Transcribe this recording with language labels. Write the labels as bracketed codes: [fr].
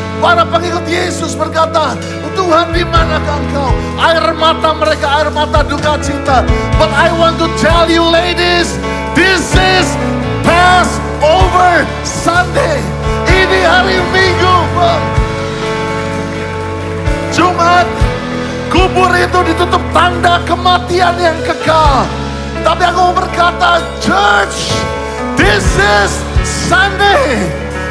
[id] Para pengikut Yesus berkata, Tuhan, di manakah Engkau? Air mata mereka, air mata duka cita. [en] But I want to tell you, ladies, this is Passover Sunday. [id] Ini hari Minggu, Bang. Jumat, kubur itu ditutup tanda kematian yang kekal. Tapi aku mau berkata, [en] church, this is Sunday.